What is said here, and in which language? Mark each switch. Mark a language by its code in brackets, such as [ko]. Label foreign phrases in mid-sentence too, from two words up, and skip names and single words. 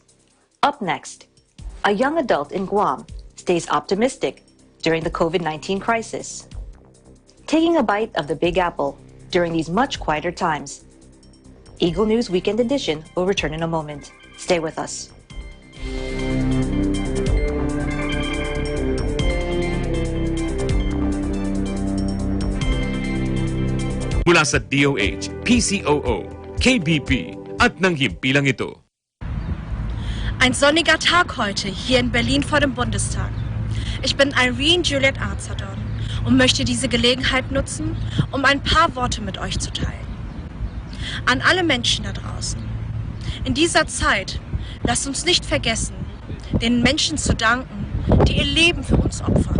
[en] Up next, a young adult in Guam stays optimistic during the COVID-19 crisis. Taking a bite of the Big Apple during these much quieter times. Eagle News Weekend Edition will return in a moment. Stay with us. [tl] Mula sa DOH, PCOO, KBP at ng himpilang ito. [de] Ein sonniger Tag heute hier in Berlin vor dem Bundestag. Ich bin Irene Juliet Arzadon und möchte diese Gelegenheit nutzen, um ein paar Worte mit euch zu teilen. An alle Menschen da draußen. In dieser Zeit lasst uns nicht vergessen, den Menschen zu danken, die ihr Leben für uns opfern.